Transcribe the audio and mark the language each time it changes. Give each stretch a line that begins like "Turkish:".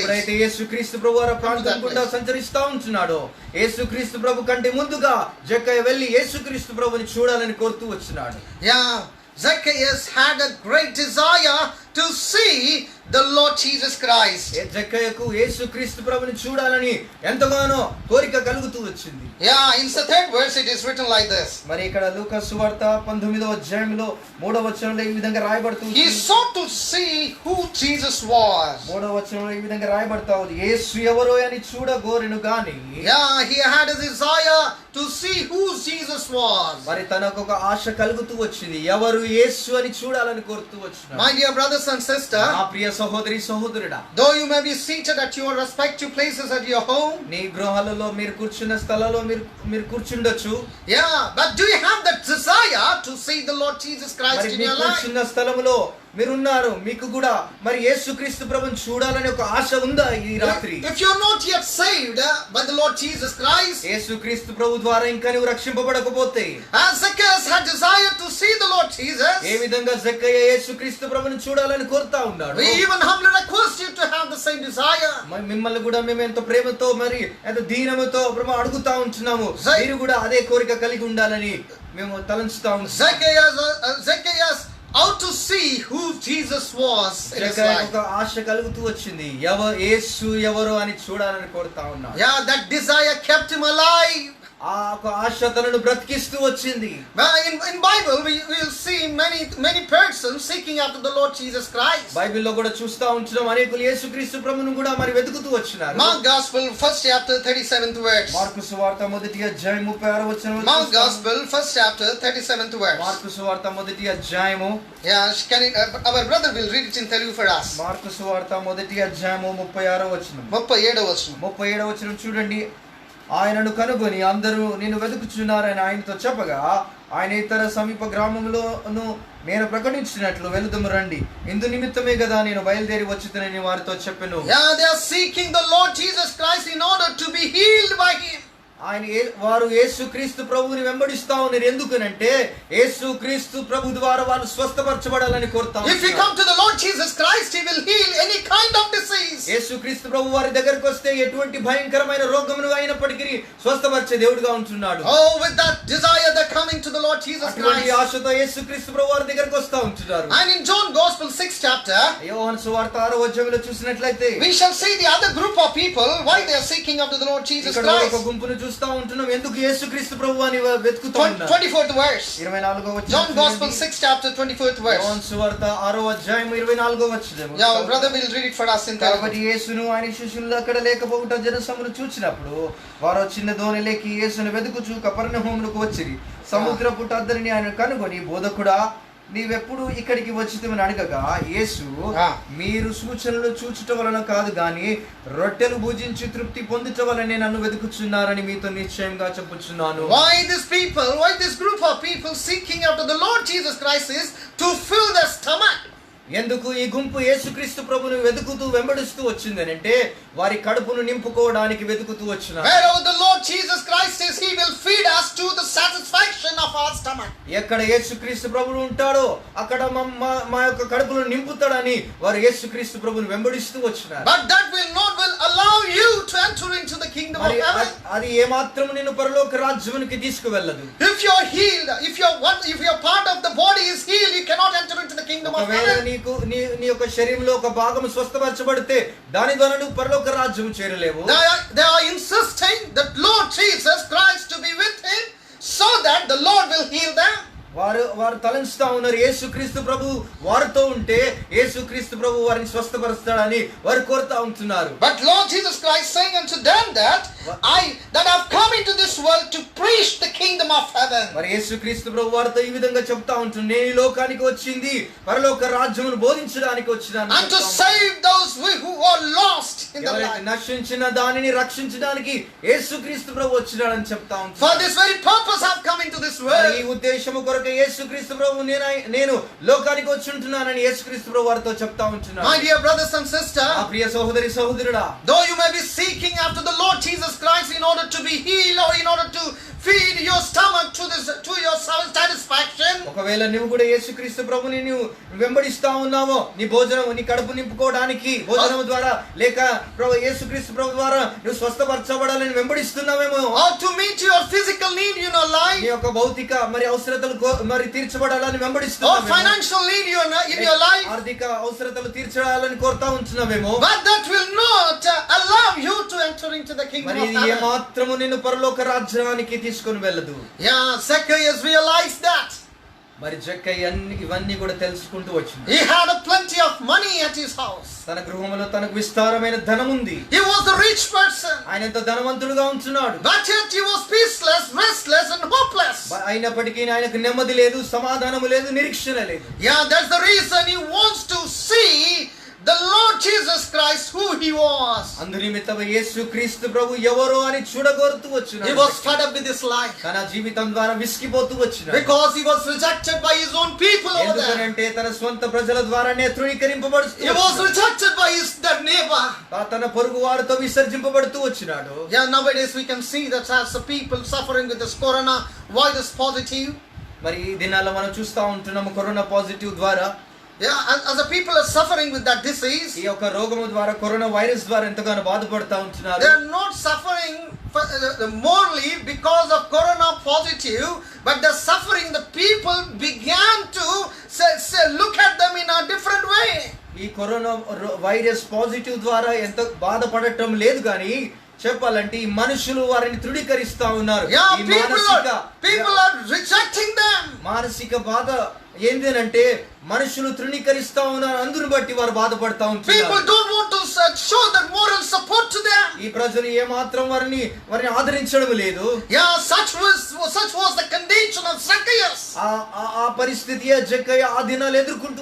Telugu: ఎప్పుడైతే యేసుక్రీస్తు ప్రభువారు ప్రాంతం గుండా సంచరిస్తా ఉంటున్నాడో, యేసుక్రీస్తు ప్రభు కంటే ముందుగా జక్కయ్య వెళ్ళి యేసుక్రీస్తు ప్రభుని చూడాలని కోరుతూ వచ్చినాడు.
English: Yeah, Zacchaeus had a great desire to see the Lord Jesus Christ.
Telugu: జక్కయ్యకు యేసుక్రీస్తు ప్రభుని చూడాలని ఎంతగానో కోరిక కలుగుతూ వచ్చింది.
English: Yeah, in the 3rd verse it is written like this.
Telugu: మరి ఇక్కడ లూకా సువార్త 19వ అధ్యాయంలో 3వ వచనంలో ఈ విధంగా రాయబడుతుంది.
English: He sought to see who Jesus was.
Telugu: 3వ వచనంలో ఈ విధంగా రాయబడతా ఉంది, యేసు ఎవరో అని చూడగోరెను గాని.
English: Yeah, he had a desire to see who Jesus was.
Telugu: మరి తనకు ఒక ఆశ కలుగుతూ వచ్చింది, ఎవరు యేసు అని చూడాలని కోరుతూ వచ్చినాడు.
English: My dear brothers and sisters,
Telugu: నా ప్రియ సహోదరి సహోదరుడా,
English: though you may be seated at your respective places at your home,
Telugu: నీ గృహాలలో మీరు కూర్చున్న స్థలాల్లో మీరు కూర్చుండొచ్చు.
English: yeah, but do you have that desire to see the Lord Jesus Christ in your life?
Telugu: కూర్చున్న స్థలములో మీరున్నారు, మీకు కూడా మరి యేసుక్రీస్తు ప్రభుని చూడాలని ఒక ఆశ ఉందా ఈ రాత్రి?
English: If you're not yet saved by the Lord Jesus Christ,
Telugu: యేసుక్రీస్తు ప్రభు ద్వారా ఇంకా నువ్వు రక్షింపబడకపోతే,
English: as Zacchaeus had desired to see the Lord Jesus,
Telugu: ఏ విధంగా జక్కయ్య యేసుక్రీస్తు ప్రభుని చూడాలని కోరుతా ఉన్నాడు,
English: we even humbly request you to have the same desire.
Telugu: మిమ్మల్ని కూడా మేము ఎంతో ప్రేమతో మరి ఎంతో దీనముతో ప్రభు అడుగుతా ఉంటున్నాము, మీరు కూడా అదే కోరిక కలిగి ఉండాలని మేము తలంచుతా ఉన్నాం.
English: Zacchaeus out to see who Jesus was in his life.
Telugu: ఒక ఆశ కలుగుతూ వచ్చింది, యేసు ఎవరు అని చూడాలని కోరుతా ఉన్నాడు.
English: Yeah, that desire kept him alive.
Telugu: ఆ ఒక ఆశ తనను బ్రతికిస్తూ వచ్చింది.
English: In Bible we will see many persons seeking after the Lord Jesus Christ.
Telugu: బైబిల్లో కూడా చూస్తా ఉంటున్నాం, అనేకులు యేసుక్రీస్తు ప్రభువును కూడా మరి వెతుకుతూ వచ్చినారు.
English: Mark Gospel first chapter 37th verse.
Telugu: Mark సువార్త మొదటి అధ్యాయం 36వ వచనం.
English: Mark Gospel first chapter 37th verse.
Telugu: Mark సువార్త మొదటి అధ్యాయము.
English: Yeah, our brother will read it in Telugu for us.
Telugu: Mark సువార్త మొదటి అధ్యాయము 36వ వచనం. 37వ వచనం. 37వ వచనం చూడండి. ఆయనను కనుగొని అందరూ నిన్ను వెతుకుచున్నారని ఆయనతో చెప్పగా, ఆయన ఇతర సమీప గ్రామంలోను నేను ప్రకటించినట్లు వెళుదుము రండి, ఇందు నిమిత్తమే కదా నేను బయలుదేరి వచ్చుతనని వారితో చెప్పెను.
English: Yeah, they are seeking the Lord Jesus Christ in order to be healed by him.
Telugu: వారు యేసుక్రీస్తు ప్రభువుని వెంబడిస్తా ఉన్నారు. ఎందుకనంటే యేసుక్రీస్తు ప్రభు ద్వారా వారు స్వస్థపరచబడాలని కోరుతా ఉన్నారు.
English: If you come to the Lord Jesus Christ, he will heal any kind of disease.
Telugu: యేసుక్రీస్తు ప్రభు వారి దగ్గరికి వస్తే ఎటువంటి భయంకరమైన రోగమును అయినప్పటికీ స్వస్థపరిచే దేవుడుగా ఉంటున్నాడు.
English: Oh, with that desire they're coming to the Lord Jesus Christ.
Telugu: అటువంటి ఆశతో యేసుక్రీస్తు ప్రభు వారి దగ్గరికి వస్తా ఉంటున్నారు.
English: And in John Gospel 6th chapter,
Telugu: యోహాను సువార్త 6వ అధ్యాయంలో చూసినట్లయితే
English: we shall see the other group of people why they are seeking after the Lord Jesus
Telugu: ఇక్కడ
English: Christ.
Telugu: ఒక గుంపును చూస్తా ఉంటున్నాం, ఎందుకు యేసుక్రీస్తు ప్రభువుని వెతుకుతా ఉన్నారు.
English: 24th verse.
Telugu: 24వ వచనం.
English: John Gospel 6th chapter 24th verse.
Telugu: యోహాను సువార్త 6వ అధ్యాయం 24వ వచనం.
English: Yeah, brother will read it for us in Telugu.
Telugu: కాబట్టి యేసును ఆయన శిష్యులు అక్కడ లేకపోవుట జనసమూహమును చూచినప్పుడు వారు చిన్న దోణిలోకి యేసును వెతుకుచు కపెర్నహూమునకు వచ్చిరి. సముద్రపు అద్దరిని ఆయన కనుగొని, బోధకుడా నీవెప్పుడు ఇక్కడికి వచ్చితమని అడగగా, యేసు మీరు సూచనలు చూచుట వలన కాదు గాని రొట్టెలు భుజించి తృప్తి పొందుట వలనే నన్ను వెతుకుచున్నారని మీతో నిశ్చయంగా చెప్పుచున్నాను.
English: Why this group of people seeking after the Lord Jesus Christ is to fill their stomach.
Telugu: ఎందుకు ఈ గుంపు యేసుక్రీస్తు ప్రభువును వెతుకుతూ వెంబడిస్తూ వచ్చిందనంటే వారి కడుపును నింపుకోవడానికి వెతుకుతూ వచ్చినారు.
English: Wherever the Lord Jesus Christ is, he will feed us to the satisfaction of our stomach.
Telugu: ఎక్కడ యేసుక్రీస్తు ప్రభువు ఉంటాడో అక్కడ మా యొక్క కడుపును నింపుతాడని వారు యేసుక్రీస్తు ప్రభువును వెంబడిస్తూ వచ్చినారు.
English: But that will allow you to enter into the kingdom of heaven.
Telugu: అది ఏమాత్రం నిన్ను పరలోక రాజ్యానికి తీసుకువెళ్ళదు.
English: If you are healed, if your part of the body is healed, you cannot enter into the kingdom of heaven.
Telugu: నీ యొక్క శరీరంలో ఒక భాగం స్వస్థపరచబడితే దాని ద్వారా నువ్వు పరలోక రాజ్యం చేరలేవు.
English: They are insisting that Lord Jesus Christ to be with him so that the Lord will heal them.
Telugu: వారు తలంచుతా ఉన్నారు, యేసుక్రీస్తు ప్రభు వారితో ఉంటే యేసుక్రీస్తు ప్రభు వారిని స్వస్థపరుస్తాడని వారు కోరుతా ఉంటున్నారు.
English: But Lord Jesus Christ saying unto them that I've come into this world to preach the kingdom of heaven.
Telugu: మరి యేసుక్రీస్తు ప్రభు వారితో ఈ విధంగా చెప్తా ఉంటున్నాడు, నేను ఈ లోకానికి వచ్చింది పరలోక రాజ్యమును బోధించడానికి వచ్చినాను.
English: And to save those who are lost in the life.
Telugu: నశించిన దానిని రక్షించడానికి యేసుక్రీస్తు ప్రభు వచ్చినాడని చెప్తా ఉంటున్నాడు.
English: For this very purpose I've come into this world.
Telugu: ఈ ఉద్దేశము కొరకు యేసుక్రీస్తు ప్రభు నేను లోకానికి వచ్చి ఉంటున్నానని యేసుక్రీస్తు ప్రభు వారితో చెప్తా ఉంటున్నాడు.
English: My dear brothers and sisters,
Telugu: ఆ ప్రియ సహోదరి సహోదరుడా,
English: though you may be seeking after the Lord Jesus Christ in order to be healed or in order to feed your stomach to your satisfaction,
Telugu: ఒకవేళ నువ్వు కూడా యేసుక్రీస్తు ప్రభుని నువ్వు వెంబడిస్తా ఉన్నావో నీ భోజనం నీ కడుపు నింపుకోవడానికి భోజనం ద్వారా లేక యేసుక్రీస్తు ప్రభు ద్వారా నువ్వు స్వస్థపరచబడాలని వెంబడిస్తున్నావేమో,
English: or to meet your physical need in your life,
Telugu: నీ యొక్క భౌతిక మరి అవసరతలు మరి తీర్చబడాలని వెంబడిస్తున్నావేమో,
English: or financial need in your life,
Telugu: ఆర్థిక అవసరతలు తీర్చడాలని కోరుతా ఉంటున్నావేమో,
English: but that will not allow you to enter into the kingdom
Telugu: మరి
English: of
Telugu: ఇది
English: heaven.
Telugu: ఏమాత్రము నిన్ను పరలోక రాజ్యానికి తీసుకొని వెళ్ళదు.
English: Yeah, Zacchaeus realized that.
Telugu: మరి జక్కయ్య ఇవన్నీ కూడా తెలుసుకుంటూ వచ్చింది.
English: He had a plenty of money at his house.
Telugu: తన గృహంలో తనకు విస్తారమైన ధనం ఉంది.
English: He was a rich person.
Telugu: ఆయన ఎంత ధనవంతుడుగా ఉంటున్నాడు.
English: But yet he was peaceless, restless and hopeless.
Telugu: అయినప్పటికీ ఆయనకు నెమ్మది లేదు, సమాధానము లేదు, నిరీక్షణ లేదు.
English: Yeah, that's the reason he wants to see the Lord Jesus Christ who he was.
Telugu: అందునిమిత్తము యేసు క్రీస్తు ప్రభు ఎవరో అని చూడగోరుతూ
English: He
Telugu: వచ్చున్నాడు.
English: was fed up with his life
Telugu: తన జీవితం ద్వారా విసిగిపోతూ వచ్చినాడు.
English: because he was rejected by his own people over there.
Telugu: ఎందుకనంటే తన స్వంత ప్రజల ద్వారానే తృణీకరింపబడుతూ
English: He was rejected by his that neighbor.
Telugu: తన పొరుగు వారితో విసర్జింపబడుతూ వచ్చినాడు.
English: Yeah, nowadays we can see that as the people suffering with this coronavirus positive.
Telugu: మరి ఈ దినాల్లో మనం చూస్తా ఉంటున్నాము కరోనా పాజిటివ్ ద్వారా.
English: Yeah, as the people are suffering with that disease,
Telugu: ఈ యొక్క రోగము ద్వారా కరోనా వైరస్ ద్వారా ఎంతగానో బాధపడతా ఉంటున్నారు.
English: they are not suffering morally because of corona positive, but the suffering, the people began to look at them in a different way.
Telugu: ఈ corona virus positive ద్వారా ఎంత బాధపడటం లేదు కానీ చెప్పాలంటే ఈ మనుషులు వారిని తృణీకరిస్తా ఉన్నారు.
English: Yeah,
Telugu: ఈ
English: people are rejecting them.
Telugu: మానసిక బాధ ఏంటంటే మనుషులు తృణీకరిస్తా ఉన్నారు. అందును బట్టి వారు బాధపడతా
English: People
Telugu: ఉంటున్నారు.
English: don't want to show that moral support to them.
Telugu: ఈ ప్రజలు ఏ మాత్రం వారిని ఆదరించడం లేదు.
English: Yeah, such was the condition of Zacchaeus.
Telugu: ఆ పరిస్థితి జక్కయ్య ఆ దినాలు ఎదుర్కొంటూ